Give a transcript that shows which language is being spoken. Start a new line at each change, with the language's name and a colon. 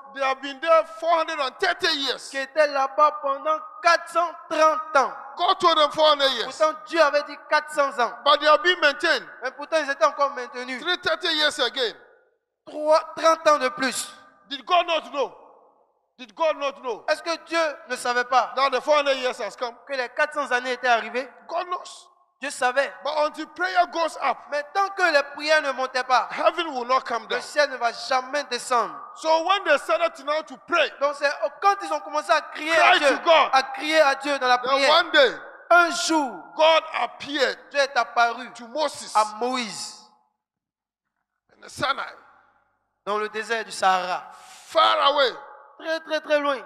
English: They have been there 430 years.
French: qui étaient là-bas pendant 430 ans.
English: God told them 400 years.
French: Pourtant Dieu avait dit 400 ans.
English: But they have been maintained.
French: Mais pourtant ils étaient encore maintenus.
English: 330 years again.
French: 30 ans de plus.
English: Did God not know? Did God not know?
French: Est-ce que Dieu ne savait pas
English: Now the 400 years has come.
French: que les 400 années étaient arrivées?
English: God knows.
French: Dieu savait.
English: But until prayer goes up,
French: Mais tant que les prières ne montaient pas,
English: heaven will not come
French: le
English: down.
French: ciel ne va jamais descendre.
English: So when they started now to pray,
French: Donc c'est quand ils ont commencé à crier
English: Cry
French: à Dieu,
English: to God.
French: à crier à Dieu dans la
English: then
French: prière,
English: one day
French: un jour,
English: God appeared
French: Dieu est apparu
English: to Moses
French: à Moïse
English: in the Sinai,
French: dans le désert du Sahara,
English: far away
French: très très très loin